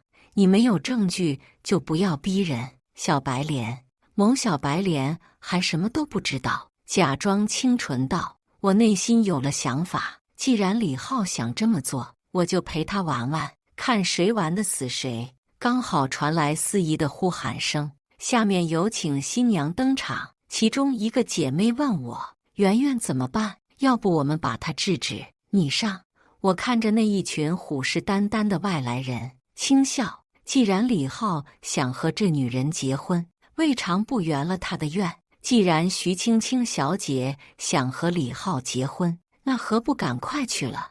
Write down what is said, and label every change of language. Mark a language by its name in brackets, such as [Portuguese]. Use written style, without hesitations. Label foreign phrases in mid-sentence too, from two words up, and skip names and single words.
[Chinese] 你沒有證據就不要逼人。小白臉，某小白臉還什麼都不知道，假裝清純道。我內心有了想法，既然李浩想這麼做，我就陪他玩玩，看誰玩得死誰。剛好傳來司儀的呼喊聲，下面有請新娘登場。其中一個姐妹問我：媛媛怎麼辦？要不我們把她制止？你上。我看着那一群虎視眈眈的外來人，輕笑。既然李浩想和這女人結婚，未嘗不圓了他的願。既然徐青青小姐想和李浩結婚，那何不趕快去了？